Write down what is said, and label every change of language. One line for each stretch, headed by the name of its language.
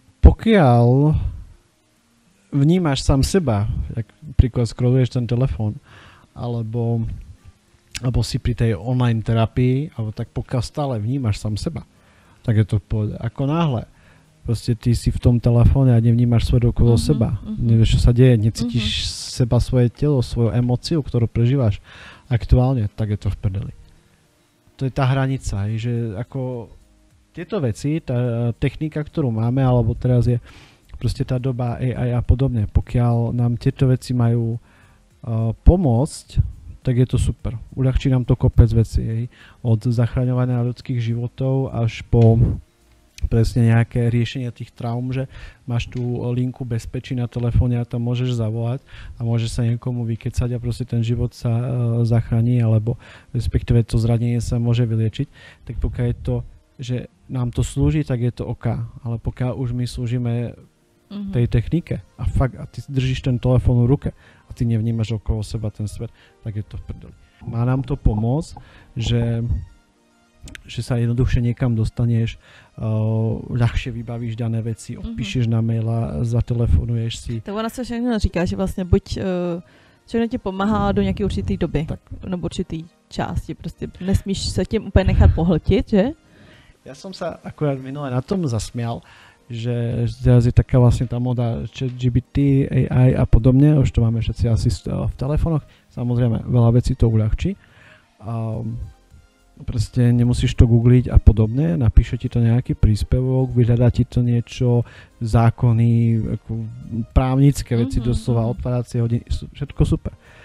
Slovak: Pokiaľ vnímaš sám seba, jak príklad scrolluješ ten telefon, alebo si pri tej online terapii, alebo tak pokiaľ stále vnímaš sám seba, tak je to v pohode. Ako náhle proste ty si v tom telefóne a nevnímaš svet okolo seba. Nevieš, čo sa deje, necítiš seba, svoje telo, svoju emóciu, ktorú prežívaš aktuálne, tak je to v prdeli. To je tá hranica, že ako tieto veci, tá technika, ktorú máme, alebo teraz je proste tá doba AI a podobne, pokiaľ nám tieto veci majú pomôcť, tak je to super. Uľahčí nám to kopec vecí. Od zachraňovania ľudských životov až po presne nejaké riešenie tých traum, že máš tú linku bezpečí na telefóne a tam môžeš zavolať a môžeš sa niekomu vykecať a proste ten život sa zachráni, alebo respektíve to zranenie sa môže vyliečiť. Tak pokiaľ je to, že nám to slúži, tak je to OK. Ale pokiaľ už my slúžime tej technike a fakt a ty držíš ten telefón v ruke a ty nevnímaš okolo seba ten svet, tak je to v prdeli. Má nám to pomôcť, že že sa jednoduchšie niekam dostaneš, ľahšie vybavíš dané veci, odpíšeš na maila, zatelefonuješ si.
Czech: Tak ona se všechno říká, že vlastně buď všechno ti pomáhá do nějaké určité doby, tak. Nebo určitý části, prostě nesmíš se tím úplně nechat pohltit, že?
Slovak: Ja som sa akurát minule na tom zasmial, že teraz je taká vlastne tá moda ChatGPT, AI a podobne, už to máme všetci asi v telefónoch, samozrejme veľa vecí to uľahčí. Proste nemusíš to googliť a podobne, napíše ti to nejaký príspevok, vyhľadá ti to niečo, zákony, právnické veci, doslova odpadácie hodiny, všetko super.